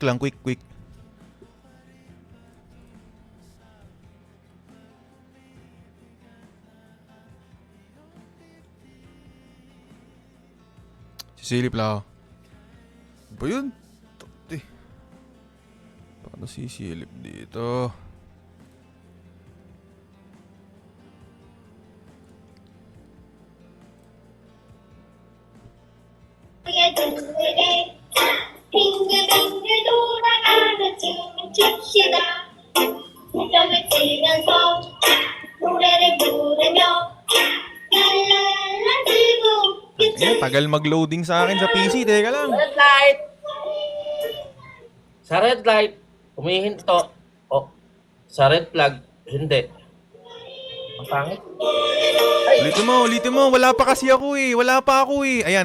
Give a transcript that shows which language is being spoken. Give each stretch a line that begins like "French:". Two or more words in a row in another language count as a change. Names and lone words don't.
Filipino: Sisilip lang ako. Ano ba yun? Takti. Paano sisilip dito?
Korean: 빙글빙글 돌아가는 춤을 춥시다. 춤을 추면서 노래를 부르며 랄랄랄라 즐거운
Filipino: Eh, tagal mag-loading sa akin sa PC. Teka lang.
English: Red light!
Filipino: Sa
English: red light,
Filipino: humihinto. O, sa
English: red flag,
Filipino: hindi. Ang pangit. Ulitin mo. Wala pa kasi ako eh. Wala pa ako eh. Ayan.